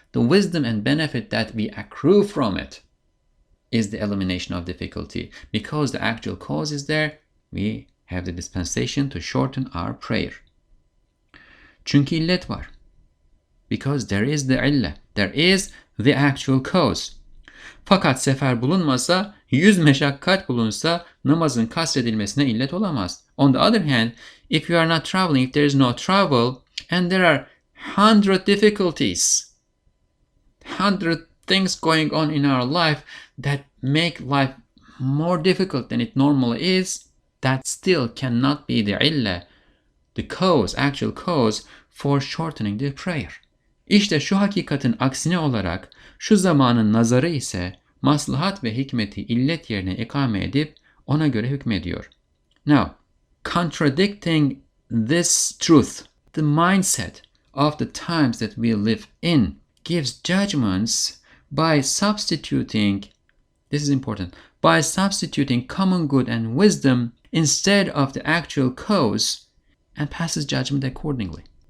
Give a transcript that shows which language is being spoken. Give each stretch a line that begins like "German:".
English: The wisdom and benefit that we accrue from it is the elimination of difficulty. Because the actual cause is there, we have the dispensation to shorten our prayer.
Turkish: Çünkü illet var.
English: Because there is the illah. There is the actual cause.
Turkish: Fakat sefer bulunmasa, 100 meşakkat bulunsa namazın kasredilmesine illet olamaz.
English: On the other hand, if you are not traveling, if there is no travel, and there are 100 difficulties, 100 things going on in our life that make life more difficult than it normally is, that still cannot be the illah, the cause, actual cause for shortening the prayer.
Turkish: İşte şu hakikatin aksine olarak şu zamanın nazarı ise maslahat ve hikmeti illet yerine ikame edip ona göre hükmediyor.
English: Now, contradicting this truth, the mindset of the times that we live in gives judgments by substituting, this is important, by substituting common good and wisdom instead of the actual cause and passes judgment accordingly.